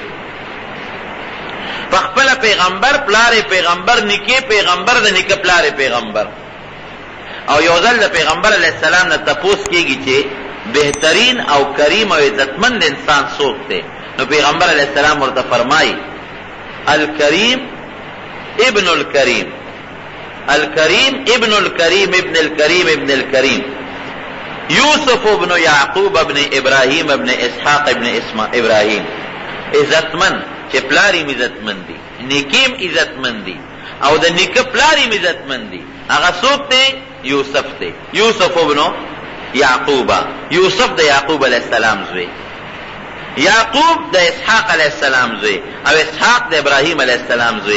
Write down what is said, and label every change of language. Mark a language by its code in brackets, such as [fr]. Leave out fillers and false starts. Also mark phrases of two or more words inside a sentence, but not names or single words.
[ps] په خپله پیغمبر پلار پیغمبر نیکه پیغمبر د نیکه پلار پیغمبر. او یو ځل د پیغمبر [ar] علیہ السلام [ps] نه تپوس کېږي چې بهترین او کریم او عزتمند انسان څوک دی نو پیغمبر [ar] علیہ السلام [ps] ورته فرمایي [ar] الکریم ابن الکریم الکریم ابن الکریم ابن الکریم ابن الکریم یوسف ابن یعقوب ابن ابراہیم ابن اسحاق ابن ابراہیم. [ps] عزتمند چې پلاریم عزتمند دي نیکیم عزتمند دي او د نیکه پلاریم عزتمند دي هغه څوک دی یوسف دی. یوسف ابن یعقوب یوسف د یعقوب [ar] علیہ السلام [ps] زوی یعقوب د اسحاق [ar] علیہ السلام [ps] زوی او اسحاق د ابراهیم [ar] علیہ السلام [ps] زوی.